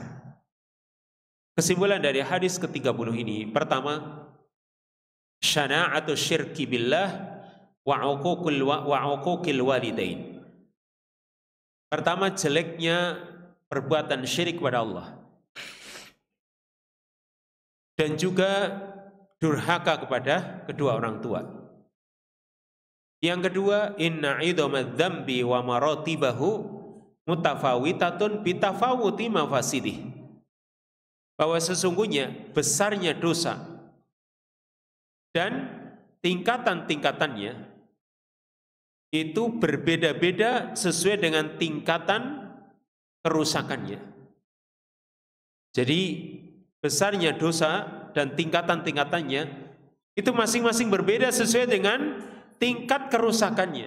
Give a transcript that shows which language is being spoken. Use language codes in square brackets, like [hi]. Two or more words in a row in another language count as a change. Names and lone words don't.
[id] Kesimpulan dari hadis ke-30 ini, pertama, [ar] شناعة الشرك بالله وعقوق الوالدين. [id] Pertama, jeleknya perbuatan syirik kepada Allah, dan juga durhaka kepada kedua orang tua. Yang kedua, [ar] إن عظم الذنب ومراتبه متفاوتة بتفاوت مفاسده. [id] Bahwa sesungguhnya besarnya dosa dan tingkatan-tingkatannya itu berbeda-beda sesuai dengan tingkatan kerusakannya. Jadi besarnya dosa dan tingkatan-tingkatannya itu masing-masing berbeda sesuai dengan tingkat kerusakannya.